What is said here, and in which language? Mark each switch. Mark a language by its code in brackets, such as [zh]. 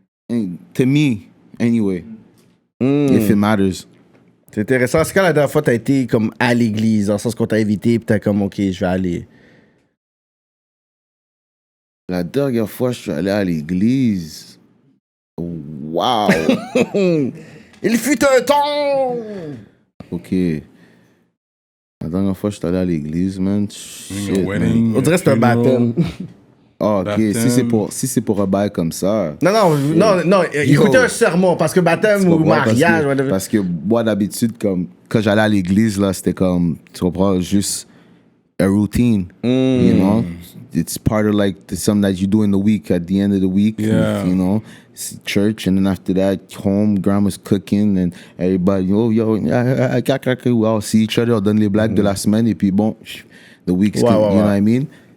[en] And to me, anyway, if it matters. [fr] C'est intéressant. C'est quand la dernière fois t'as été comme à l'église, dans le sens qu'on t'a invité, puis t'as comme, OK, je vais aller. La dernière fois, je suis allé à l'église. Wow. Il fut un temps! OK. La dernière fois, je suis allé à l'église, man. [en] Shit, man. Wedding, [fr] On dirait que c'est un baptême. Oh, OK. Baptême. Si c'est pour un bail comme ça. Non, écoutez un sermon, parce que baptême ou mariage, whatever. Parce que moi, d'habitude, comme, quand j'allais à l'église, là, c'était comme, tu comprends, juste [en] a routine. You know? It's part of like something that you do in the week, at the end of the week. Yeah. You know? Church, and then after that, home, grandma's cooking, and everybody, we all see each other, [fr] on donne les blagues de la semaine, et puis bon, [en] the week's, you know what I mean?